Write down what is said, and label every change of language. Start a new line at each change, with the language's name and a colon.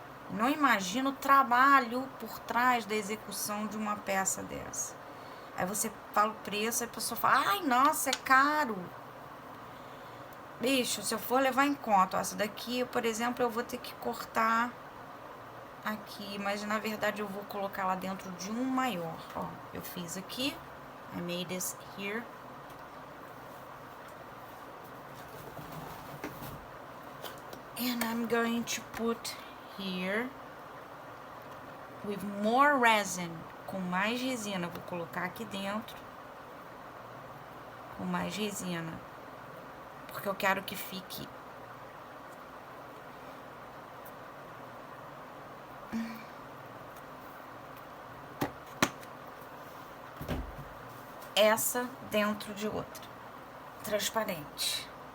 Portuguese: Não imagino o trabalho por trás da execução de uma peça dessa. Aí você fala o preço, a pessoa fala, ai, nossa, é caro. Bicho, se eu for levar em conta, essa daqui, por exemplo, eu vou ter que cortar aqui, mas na verdade eu vou colocar lá dentro de um maior. Ó, eu fiz aqui,
English: I made this here. And I'm going to put here with more resin,
Portuguese: com mais resina. Vou colocar aqui dentro com mais resina, porque eu quero que fique essa dentro de outra, transparente.